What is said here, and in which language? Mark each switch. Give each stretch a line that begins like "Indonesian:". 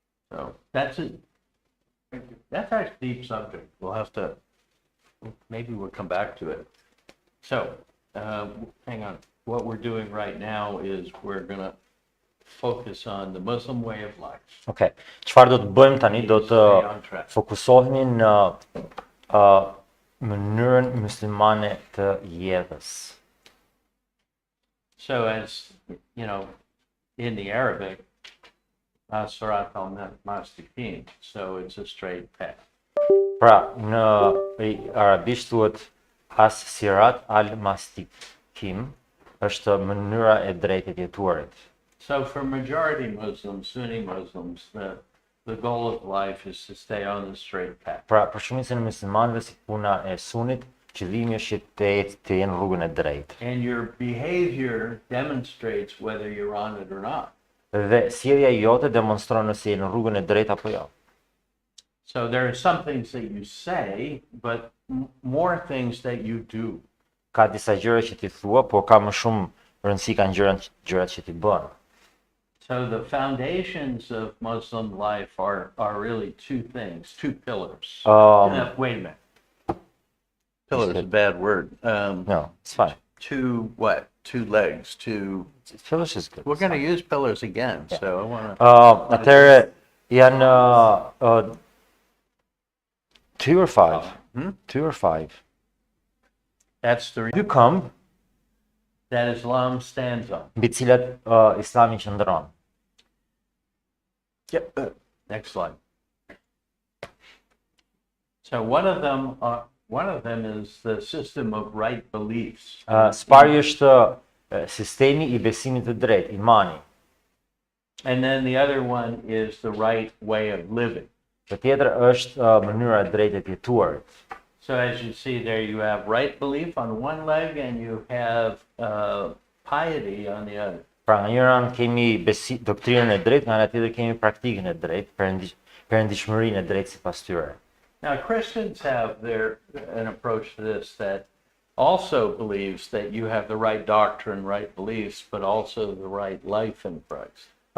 English: So that's it. Thank you. That's actually a deep subject. We'll have to, maybe we'll come back to it. So, hang on. What we're doing right now is we're going to focus on the Muslim way of life.
Albanian: Ok, çfarë do të bëjmë tani, do të
English: Stay on track.
Albanian: fokusohemi në mënyrën muslimane të jetës.
English: So as, you know, in the Arabic, Surat al-Mustaqim, so it's a straight path.
Albanian: Pra, në arabisht thuhet as-sirat al-mastikim, është mënyra e drejtë e jetuarit.
English: So for majority Muslims, Sunni Muslims, the goal of life is to stay on the straight path.
Albanian: Pra, për shumicën e muslimanëve si puna e sunit, qëllimi është të jenë në rrugën e drejtë.
English: And your behavior demonstrates whether you're on it or not.
Albanian: Dhe sjellja jote demonstron nëse je në rrugën e drejtë apo jo.
English: So there are some things that you say, but more things that you do.
Albanian: Ka disa gjëra që ti thua, por ka më shumë rëndësi kanë gjërat që ti bën.
English: So the foundations of Muslim life are really two things, two pillars. Wait a minute. Pillar is a bad word. No, it's fine. Two what? Two legs, two... Pillars is good. We're going to use pillars again, Yeah. so I want to...
Albanian: Atëherë Janë
English: 2 or 5? 2 or 5? That's the
Albanian: Dy këmbë
English: that Islam stands on.
Albanian: mbi të cilat Islami qëndron.
English: Next slide. So one of them is the system of right beliefs.
Albanian: Së pari është sistemi i besimit të drejtë, imani.
English: And then the other one is the right way of living.
Albanian: Dhe tjetër është mënyra e drejtë e jetuarit.
English: So as you see there, you have right belief on one leg and you have piety on the other.
Albanian: Pra nga njëra anë kemi doktrinën e drejtë, nga ana tjetër kemi praktikën e drejtë, perëndishmërinë e drejtë sipas tyre.
English: Now Christians have an approach to this that also believes that you have the right doctrine, right beliefs, but also the right life in Christ.